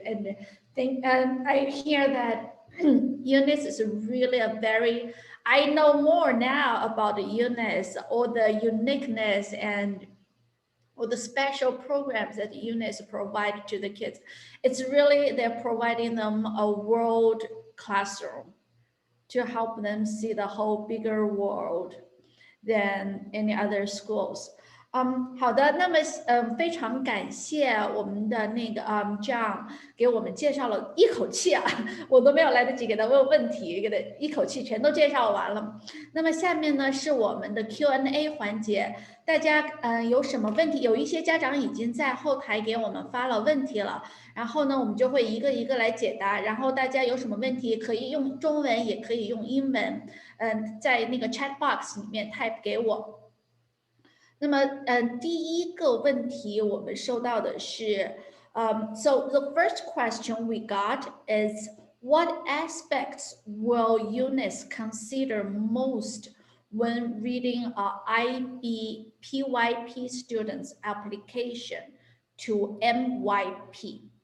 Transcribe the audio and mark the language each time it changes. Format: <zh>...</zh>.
<en>And I hear that UNIS is really I know more now about the UNIS, all the uniqueness and or the special programs that UNIS provide to the kids. It's really, they're providing them a world classroom to help them see the whole bigger world than any other schools.</en> <zh>好的，那么非常感谢我们的这样给我们介绍了一口气啊，我都没有来得及给他问问题，给他一口气全都介绍完了。那么下面呢是我们的 Q&A 环节，大家有什么问题？有一些家长已经在后台给我们发了问题了，然后呢我们就会一个一个来解答，然后大家有什么问题可以用中文也可以用英文，在那个 chat box 里面 type 给我。那么，第一个问题我们收到的是，</zh> <en>so the first question we got is what aspects will UNIS consider most when reading a PYP student's application to MYP?</en>